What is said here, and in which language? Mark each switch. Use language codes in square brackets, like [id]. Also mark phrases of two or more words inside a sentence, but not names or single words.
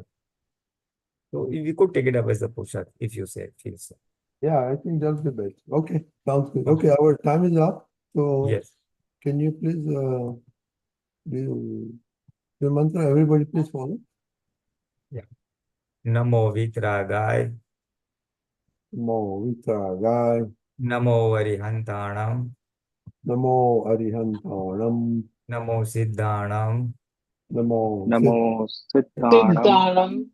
[en] So we could take it up as a push-up if you feel so. Yeah, I think that's the best. Okay, sounds good. Okay, our time is up. So Yes. can you please do the mantra? Everybody please follow. Yeah. [pra] Namo Vitragay. Namo Vitragay. Namo Arihantanam. Namo Arihantanam. Namo Siddhanam. Namo Siddhanam.